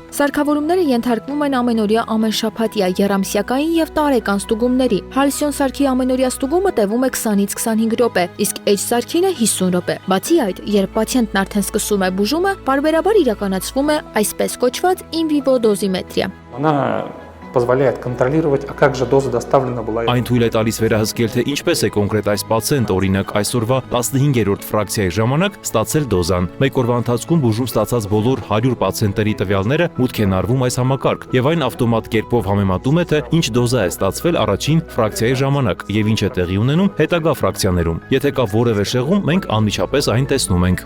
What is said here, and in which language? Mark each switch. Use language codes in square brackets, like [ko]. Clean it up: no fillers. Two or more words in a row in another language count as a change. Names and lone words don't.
[hy] Սարքավորումները ենթարկվում են ամենօրյա ամենշաբաթյա, եռամսյակային եւ տարեկան ստուգումների։ Հալսիոն սարքի ամենօրյա ստուգումը տևում է 20-ից 25 րոպե, իսկ H սարքինը 50 րոպե։ Բացի այդ, երբ պացիենտն արդեն սկսում է բուժումը, պարբերաբար իրականացվում է այսպես կոչված [la] in vivo [hy] դոզիմետրիա։ [ru] Она позволяет контролировать, а как же доза доставлена была. [hy] Այն թույլ է տալիս վերահսկել, թե ինչպես է կոնկրետ այս պացիենտ, օրինակ այսօրվա 15-րդ ֆրակցիայի ժամանակ ստացել դոզան։ Մեկ օրվա ընթացքում բուժում ստացած բոլոր 100 պացիենտների տվյալները մուտք են արվում այս համակարգ, եւ այն ավտոմատ կերպով համեմատում է, թե ինչ դոզա է ստացվել առաջին ֆրակցիայի ժամանակ եւ ինչ է տեղի ունենում հետագա ֆրակցիաներում։ Եթե կա որևէ շեղում, մենք անմիջապես այն տեսնում ենք։